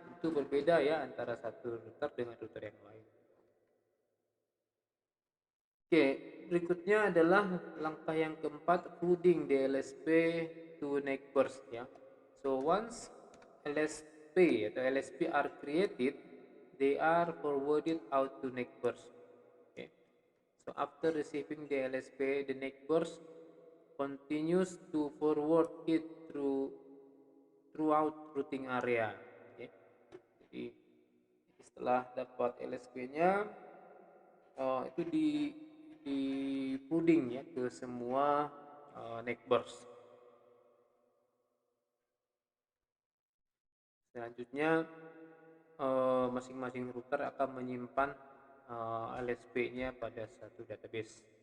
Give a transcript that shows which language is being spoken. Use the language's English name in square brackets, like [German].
[Indonesian] itu berbeda ya antara satu router dengan router yang lain. Oke, berikutnya adalah langkah yang keempat, [English] routing DLSP to neighbors [Indonesian] ya. [English] So once LSP atau LSP are created, they are forwarded out to neighbors. Okay. So after receiving the LSP, the neighbors continues to forward it throughout routing area. Okay. [Indonesian] Jadi setelah dapat LSP-nya, itu di puding ya ke semua neighbors. Selanjutnya masing-masing router akan menyimpan LSP-nya pada satu database.